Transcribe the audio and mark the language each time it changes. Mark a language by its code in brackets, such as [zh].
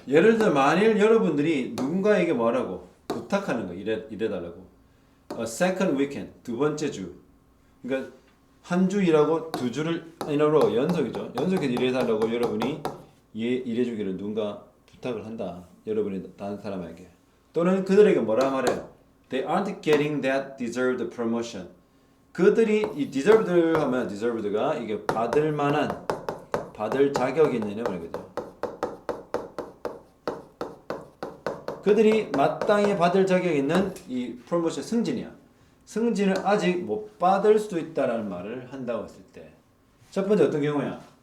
[ko] 예를 들어 만일 여러분들이 누군가에게 뭐라고 부탁하는 거 이래달라고 [en] second weekend [ko] 두 번째 주 그러니까 한 주 일하고 두 주를 일하러 연속이죠. 연속해서 일해달라고 여러분이 일해주기를 누군가 부탁을 한다. 여러분이 다른 사람에게 또는 그들에게 뭐라 말해요? [en] They aren't getting that deserved promotion. [ko] 그들이 이 deserved 하면 deserved가 이게 받을 만한 받을 자격이 있느냐 말이거든요. 그들이 마땅히 받을 자격이 있는 이 프로모션 승진이야. 승진을 아직 못 받을 수도 있다라는 말을 한다고 했을 때 첫 번째 어떤 경우야?